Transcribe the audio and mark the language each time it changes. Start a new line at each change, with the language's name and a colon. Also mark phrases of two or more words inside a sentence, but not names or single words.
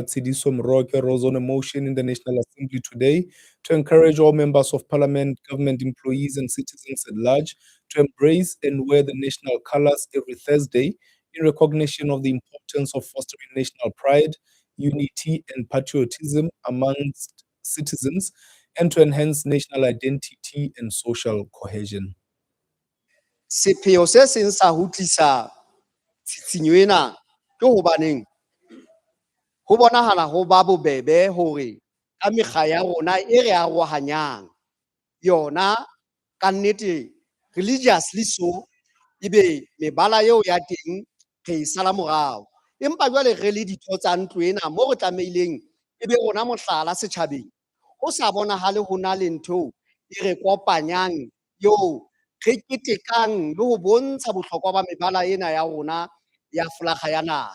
English: Tsidiso Moroke, rose on a motion in the National Assembly today to encourage all members of Parliament, government employees, and citizens at large to embrace and wear the national colors every Thursday in recognition of the importance of fostering national pride, unity, and patriotism amongst citizens, and to enhance national identity and social cohesion.
Southern Sotho: Sepheo se seng sa ho tlisa tshitshinyo ena ke hobaneng ho bonahala ho ba bobebe hore ka mekga ya rona e re arohanyang yona ka nnete religiously so ebe mebala eo ya teng re sala morao, empa jwale re le ditho tsa ntlo ena mo re tlameileng ebe rona mohlala setjhabeng ho sa bonahale ho na le ntho e re kopanyang yo re ketekang le ho bontsha bohlokwa ba mebala ena ya rona ya flaga ya naha.